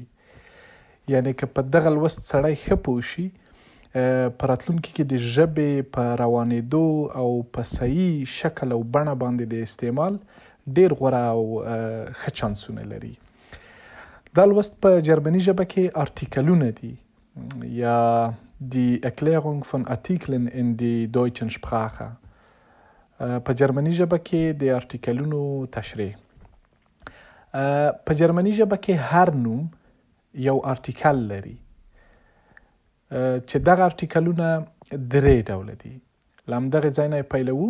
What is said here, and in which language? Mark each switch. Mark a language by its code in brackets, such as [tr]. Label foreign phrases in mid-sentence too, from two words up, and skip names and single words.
[ps] یعنې که په دغه لوست سړی ښه پوه شي، په راتلونکي کې د ژبې په روانېدو او په صحیح شکل او بڼه باندې د استعمال ډیر غوره او ښه چانسونه لري. دا لوست په جرمني ژبه کې آرټیکلونه دي یا [de] die Erklärung von Artikeln in die deutschen Sprache. [ps] په جرمني ژبه کې د آرټیکلونو تشریح. په جرمني ژبه کې هر نوم یو آرټیکل لري چې دغه آرټیکلونه درې ډوله دي. له همدغې ځای نه یې پیلوو.